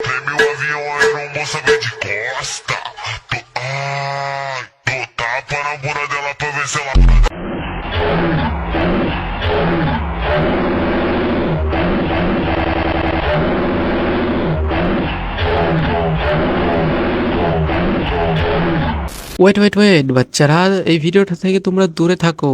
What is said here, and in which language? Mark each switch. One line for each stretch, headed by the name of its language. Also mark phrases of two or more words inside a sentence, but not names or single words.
Portuguese: Treme o avião, aí não vou saber de costa. Tô tapa na bunda dela pra ver se ela.
Bangla: ওয়েট ওয়েট ওয়েট বাচ্চারা, এই ভিডিওটা থেকে তোমরা দূরে থাকো।